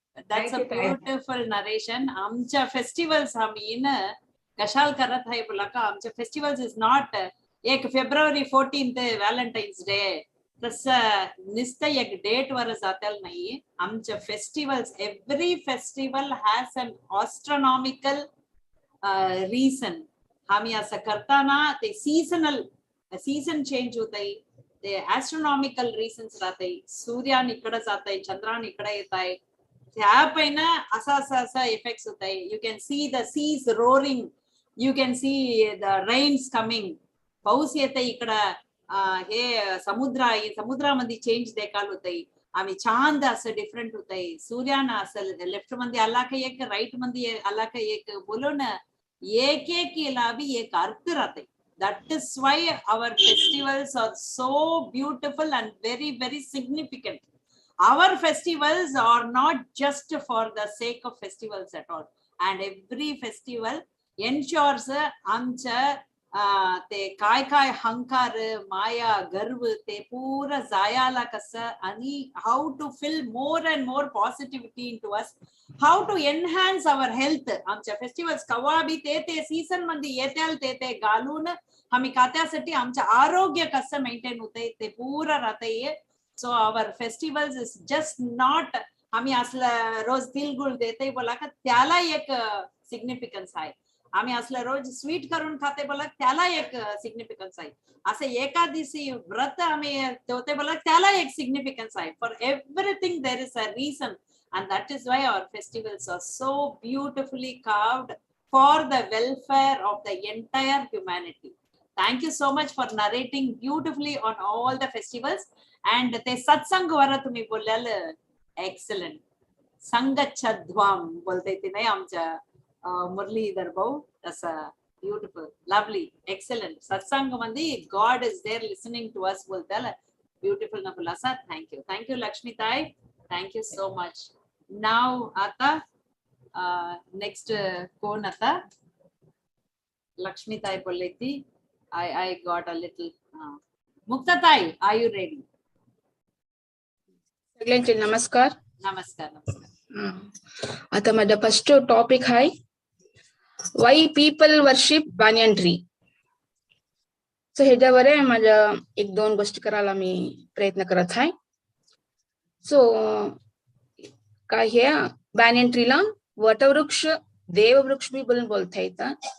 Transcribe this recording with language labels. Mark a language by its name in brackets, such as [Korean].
[English] That's a beautiful narration. [Marathi] आमच्या festivals आम्ही न कशाल करत आहे बोला का आमच्या फेस्टिवल्स इज नॉट एक फेब्रुवारी 14th व्हॅलेंटाईन्स डे तसं नुसतं एक डेट वर जातेल नाही. आमच्या [English] Festivals every festival has an astronomical reason. [Marathi] आम्ही असं करताना ते सीझन चेंज होत आहे. ते ऍस्ट्रोनॉमिकल रिझन्स राहते. सूर्यान इकडे जात आहे, चंद्रान इकडे येत आहे. त्यापैन असा इफेक्ट्स होत आहे. [English] You can see the seas roaring, you can see the rains coming. [Marathi] पाऊस येते इकडं. हे समुद्रामध्ये चेंज देखाल होत आहे. आम्ही चांद असं डिफरंट होत आहे. सूर्यानं असं लेफ्ट मध्ये आला का एक, राईट मध्ये आला का एक, बोलून एकेकीला बी एक अर्थ राहते. [English] That is why our festivals are so beautiful and very, very significant. Our festivals are not just for the sake of festivals at all. And every festival ensures [Marathi] आमच्या ते काय हंकार, माया, गर्व ते पूरा जायाला कसं आणि [English] how to fill more and more positivity into us, how to enhance our health. [Marathi] आमच्या festivals कवा बी ते सीझन मध्ये येत्याल ते घालून आम्ही त्यासाठी आमचं आरोग्य कसं मेंटेन होतंय ते पूरा राहतंय. [English] so our festivals is just not [Marathi] आम्ही असलं रोज तिळगुळ देते बोला का त्याला एक सिग्निफिकन्स आहे. आम्ही असलं रोज स्वीट करून खाते बोला त्याला एक सिग्निफिकन्स आहे. असं एकादशी व्रत आम्ही ठेवते बोला त्याला एक सिग्निफिकन्स आहे. [English] For everything there is a reason and that is why our festivals are so beautifully carved for the welfare of the entire humanity. Thank you so much for narrating beautifully on all the festivals. [Marathi] And ते सत्संग वर तुम्ही बोललेलं excellent. संगच्छध्वम बोलते ते नाही आमच्या मुरलीधर भाऊ तसं [English] beautiful, lovely, excellent. [Marathi] सत्संग मध्ये [English] God is there listening to us बोलताल beautiful [Marathi] ना बोला सा. [English] Thank you लक्ष्मीताई. Thank you so much. [Marathi] Now आता next कोण आता लक्ष्मीताई बोलली ती. [English] I got a little मुक्ताताई, are you ready? [Marathi] सगळ्यांचे नमस्कार. नमस्कार. आता माझा [English] First topic आहे why people worship banyan tree. [Marathi] So ह्याच्यावर माझ्या एक दोन गोष्टी करायला मी प्रयत्न करत आहे. सो काय हे बॅनियन ट्रीला वटवृक्ष देववृक्ष भी बोलता येतं.